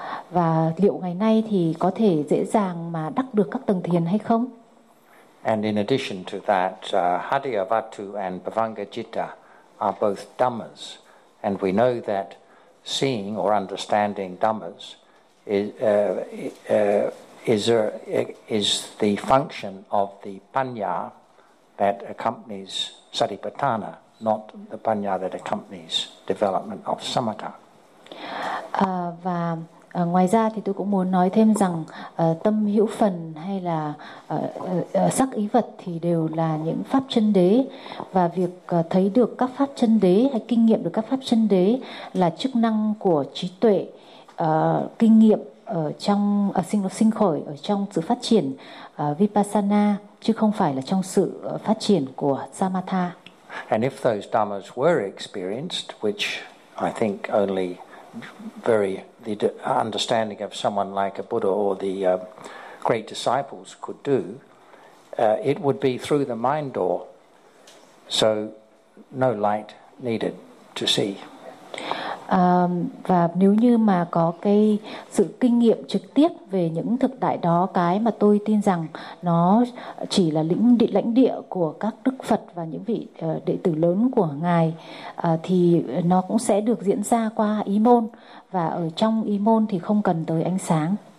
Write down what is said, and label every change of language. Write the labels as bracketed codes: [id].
[vi] Và liệu ngày nay thì có thể dễ dàng mà đắc được các tầng thiền hay không? [en] And in addition to that, Hadayavatu and Pavangacitta are both dhammas, and we know that seeing or understanding dhammas is the function of the panya that accompanies satipatthana, not the panya that accompanies development of samatha. [vi] Và ngoài ra thì tôi cũng muốn nói thêm rằng tâm hữu phần hay là sắc ý vật thì đều là những pháp chân đế, và việc thấy được các pháp chân đế hay kinh nghiệm được các pháp chân đế là chức năng của trí tuệ kinh nghiệm ở trong sinh khởi ở trong sự phát triển vipassana, chứ không phải là trong sự phát triển của samatha. [en] And if those dhammas were experienced, which I think only the understanding of someone like a Buddha or the great disciples could do, it would be through the mind door So no light needed to see. [vi] Và nếu như mà có cái sự kinh nghiệm trực tiếp về những thực tại đó, cái mà tôi tin rằng nó chỉ là lãnh địa của các Đức Phật và những vị đệ tử lớn của Ngài, thì nó cũng sẽ được diễn ra qua ý môn, và ở trong ý môn thì không cần tới ánh sáng.